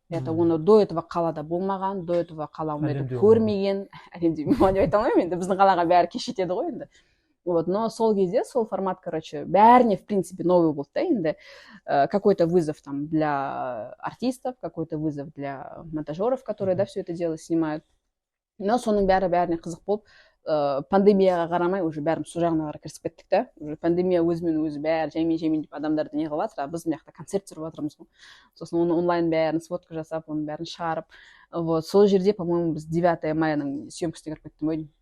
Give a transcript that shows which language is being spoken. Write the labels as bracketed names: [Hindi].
[Kazakh] Это оны [Russian] до этого [Kazakh] қалада болмаған, до этого қала оны көрмеген. Әлемде болмаған деп айта алмаймын енді, біздің қалаға бәрі кеш жетеді ғой енді. Вот, но сол кезде сол формат, короче, бәріне [Russian] в принципе новый [Kazakh] болды да енді. [Russian] Какой-то вызов там для артистов, какой-то вызов для монтажеров, которые да все это дело снимают. [Kazakh] Но соның бәріне қызық болып, пандемияға қарамай уже бәріміз сол жағына қарай кірісіп кеттік та. Уже пандемия өзімен өзі бәрі жаймен деп адамдарды не қылып жатыр, біз мына жақта концерт түсіріп жатырмыз ғой. Сосын оны онлайн бәрін сводка жасап, оның бәрін шығарып. Вот, сол жерде, по-моему, біз 9 маяның съемкасына кіріп кеттім ғой.